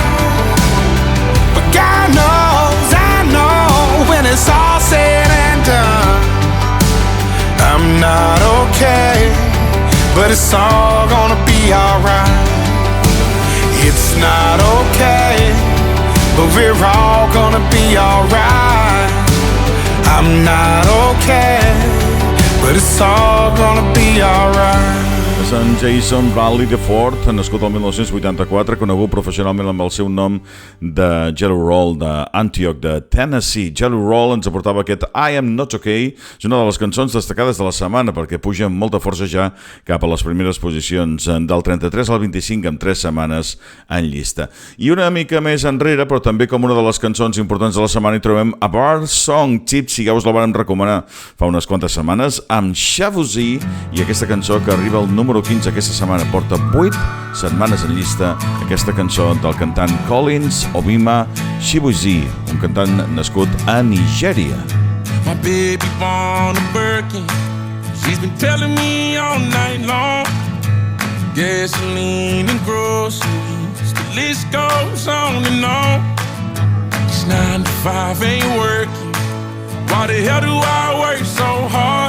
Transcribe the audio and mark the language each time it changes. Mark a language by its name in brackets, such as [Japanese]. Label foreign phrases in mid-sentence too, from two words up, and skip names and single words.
[English] But God knows, I know, when it's all said and done, I'm not okay, but it's all gonna be alright. It's not okay, but we're all gonna be alright. I'm not okay, but it's all gonna be alright. [Catalan] és en Jason Brantley de Ford, nascut el 1984, conegut professionalment amb el seu nom de Jelly Roll d'Antioch, de Tennessee. Jelly Roll ens aportava aquest I Am Not Okay, és una de les cançons destacades de la setmana perquè puja amb molta força ja cap a les primeres posicions, del 33 al 25 amb 3 setmanes en llista. I una mica més enrere, però també com una de les cançons importants de la setmana, hi trobem a Bar Song Tipsy, ja us la vam recomanar fa unes quantes setmanes, amb Shaboozey, i aquesta cançó que arriba al número 15 aquesta setmana, porta 8 setmanes en llista, aquesta cançó del cantant Collins Obima Shaboozey, un cantant nascut a Nigèria. [English] My baby born a Birkin, she's been telling me all night long, gasoline and groceries, the list goes on and on. It's 9 to 5 ain't working, why the hell do I work so hard?